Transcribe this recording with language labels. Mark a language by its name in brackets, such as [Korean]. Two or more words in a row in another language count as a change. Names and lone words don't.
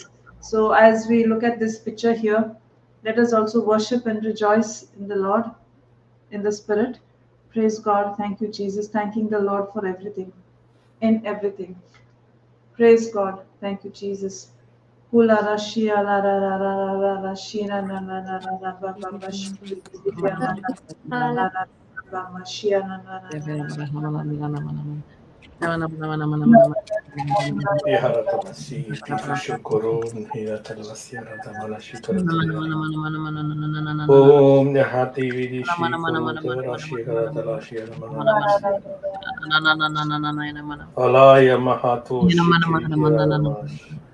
[English] So as we look at this picture here, let us also worship and rejoice in the Lord, in the Spirit. Praise God. Thank you, Jesus. Thanking the Lord for everything, in everything. Praise God. Thank you, Jesus. Hula rashia la ra ra ra ra ra ra shina na na na na na ba ba ba shi ya na na na na na ba ma shia na na na na Iharatamasi, Tifushukurun, Hiratalasia, Om Nahati Vidishi, Kurutarashi, Karatalashi, Alaya Mahato Shiki, Hiramash.